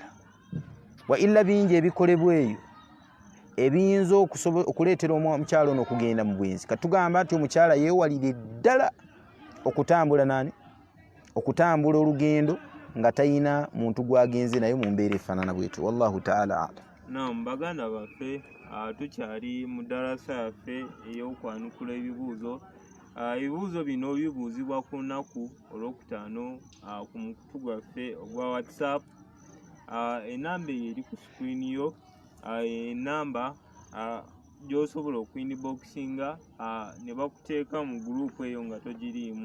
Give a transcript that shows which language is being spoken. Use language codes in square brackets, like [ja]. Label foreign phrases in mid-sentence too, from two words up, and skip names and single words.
[ar] وإلا [lg] bingi ebikolebwa eyo ebiyinza okuleetera omukyala ono okugenda mu bwenzi. Katugamba nti omukyala yeewalire ddala okutambula olugendo nga tayina muntu gw'agenze naye mu mbeera efaanana bwetyo. [ar] والله تعالى أعلم. [lg] Baganda baffe, tukyali mu ddarasa yaffe ey'okwanukula ebibuuzo. Ebibuuzo bino bibuuzibwa ku lunaku olwokutaano ku mukutu gwaffe ogwa WhatsApp. Enamba eyo eri ku sikwini yo, enamba gy'osobola okuinboxinga ne bakuteeka mu gurupu eyo nga togiriimu.